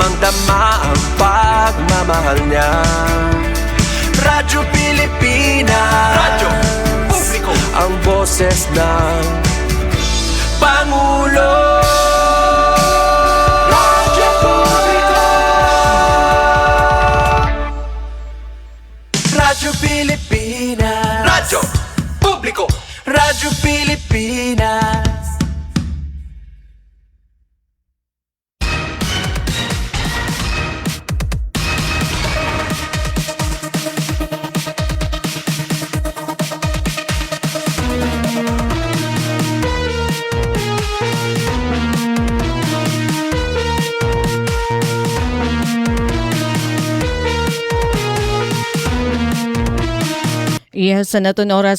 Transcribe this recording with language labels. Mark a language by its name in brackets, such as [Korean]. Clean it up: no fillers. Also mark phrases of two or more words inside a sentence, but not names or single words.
[Filipino] Darama ang pagmamahal niya. Radyo Pilipinas, radyo publiko, ang boses ng Pangulo. Radyo publiko, Radyo Pilipinas, radyo publiko, Radyo Pilipinas. [Waray] Yes, sa naton oras